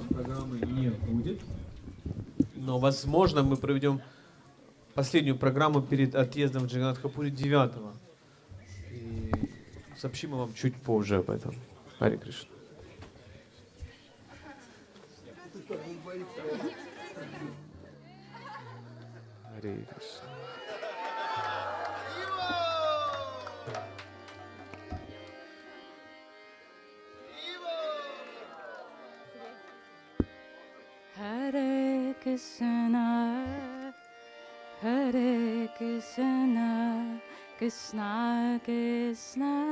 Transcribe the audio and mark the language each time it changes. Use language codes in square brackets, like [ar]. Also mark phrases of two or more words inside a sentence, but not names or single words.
[ru] программы не будет, но, возможно, мы проведем последнюю программу перед отъездом в Джаганнатхапури 9-го. И сообщим вам чуть позже об этом. Харе Кришна. Харе Кришна. Hare Krishna, Hare Krishna, Krishna Krishna,